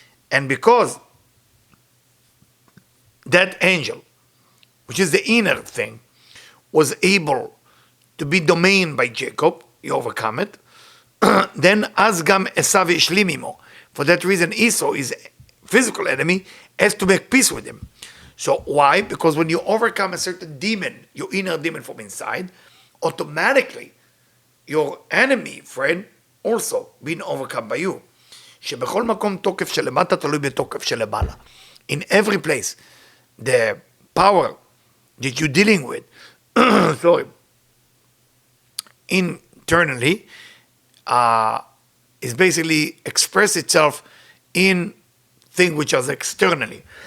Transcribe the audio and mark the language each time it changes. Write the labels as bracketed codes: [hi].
[en] And because that angel, which is the inner thing, was able to be domained by Jacob, he overcome it, then [he] Azgam Esav Ishlim imo. [en] For that reason, Esau, his physical enemy, has to make peace with him. So why? Because when you overcome a certain demon, your inner demon from inside, automatically your enemy, friend, also being overcome by you. [he] שבכל מקום תוקף שלמטה תלוי בתוקף שלמעלה. [en] In every place, the power that you're dealing with, sorry, internally, is basically express itself in things which are externally.